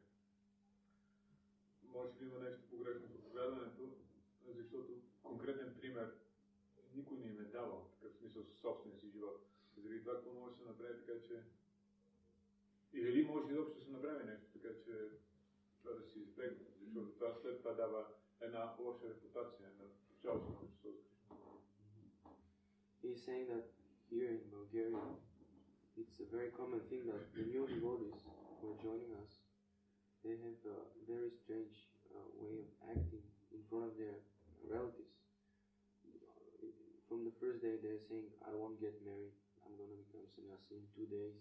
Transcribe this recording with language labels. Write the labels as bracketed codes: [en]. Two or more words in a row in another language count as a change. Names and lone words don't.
[bg] Може би има нещо погрешно в проповядването, защото конкретен пример никой не им е давал, такъв смисъл със собствения си живот. Заради това, какво може да се направи така, че... И дали може изобщо да се направи нещо, така че това да се избегне, защото това след това дава една лоша репутация на цялото общество. [en] He's saying that here in Bulgaria, it's a very common thing that the new devotees who are joining us, they have a very strange way of acting in front of their relatives. From the first day they're saying, I won't get married, I'm going to become sannyasi in 2 days.